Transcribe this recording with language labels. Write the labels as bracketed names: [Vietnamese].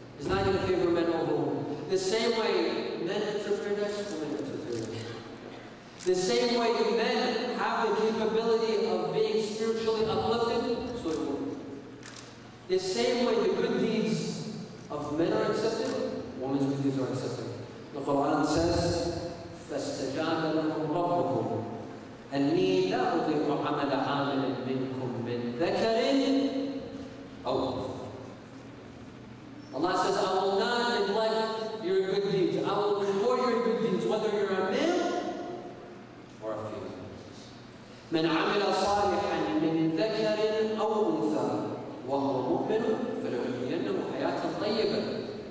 [English] He's not going to favor men over women. The same way men enter paradise, women enter paradise. The same way men have the capability of being spiritually uplifted, so do women. The same way the good deeds of men are accepted, women's good deeds are accepted. The Quran says, [Arabic] فَاسْتَجَابَ لَهُمْ رَبُّهُمْ أَنِّي لَا أُضِيعُ عَمَلَ عَامِلٍ مِّنكُم مِّن ذَكَرٍ أَوْ أُنثَىٰ. [English] Allah says, I will not neglect your good deeds. I will reward your good deeds, whether you're a male or a female. [Arabic] مَنْ عَمِلَ صَالِحًا مِّن ذَكَرٍ أَوْ أُنثَىٰ وَهُوَ مُؤْمِنٌ فَلَنُحْيِيَنَّهُ حَيَاةً طَيِّبَةً.